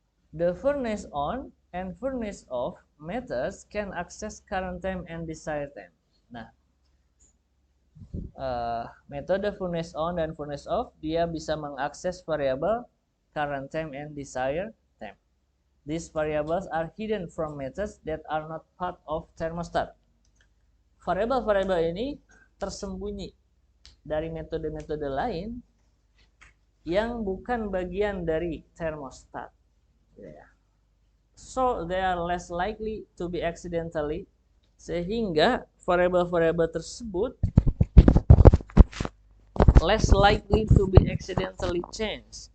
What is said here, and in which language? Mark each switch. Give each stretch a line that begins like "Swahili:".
English: The furnace on and furnace off methods can access current time and desired time.
Indonesian: Nah, metode furnace on dan furnace off dia bisa mengakses variabel current time and desired time.
English: These variables are hidden from methods that are not part of thermostat.
Indonesian: Variabel-variabel ini tersembunyi dari metode-metode lain yang bukan bagian dari thermostat.
English: So they are less likely to be accidentally,
Indonesian: sehingga variabel-variabel tersebut
English: less likely to be accidentally changed.